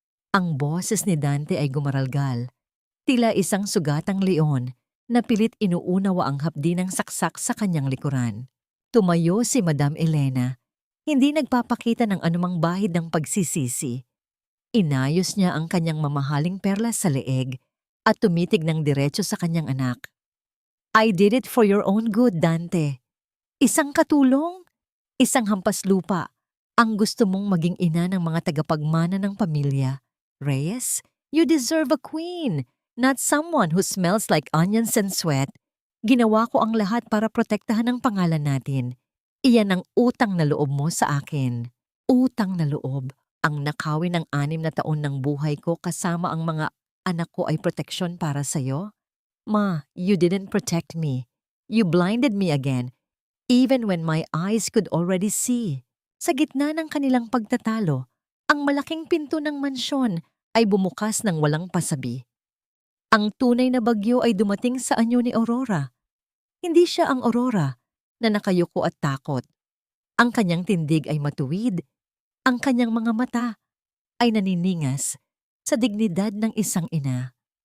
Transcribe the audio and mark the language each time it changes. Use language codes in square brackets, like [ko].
[tl] Ang boses ni Dante ay gumaralgal, tila isang sugatang leon na pilit inuunawa ang hapdi ng saksak sa kanyang likuran. Tumayo si Madam Elena, hindi nagpapakita ng anumang bahid ng pagsisisi. Inayos niya ang kanyang mamahaling perlas sa leeg at tumitig ng diretso sa kanyang anak. [en] "I did it for your own good, Dante. [tl] Isang katulong, isang hampas lupa, ang gusto mong maging ina ng mga tagapagmana ng pamilya. [en] Reyes, you deserve a queen, not someone who smells like onions and sweat. [tl] Ginawa ko ang lahat para protektahan ang pangalan natin. Iyan ang utang na loob mo sa akin." Utang na loob. Ang nakawin ng 6 na taon ng buhay ko kasama ang mga anak ko ay proteksyon para sa'yo? [en] "Ma, you didn't protect me. You blinded me again, even when my eyes could already see." [tl] Sa gitna ng kanilang pagtatalo, ang malaking pinto ng mansyon ay bumukas ng walang pasabi. Ang tunay na bagyo ay dumating sa anyo ni Aurora. Hindi siya ang Aurora na nakayuko at takot. Ang kanyang tindig ay matuwid. Ang kanyang mga mata ay naniningas sa dignidad ng isang ina.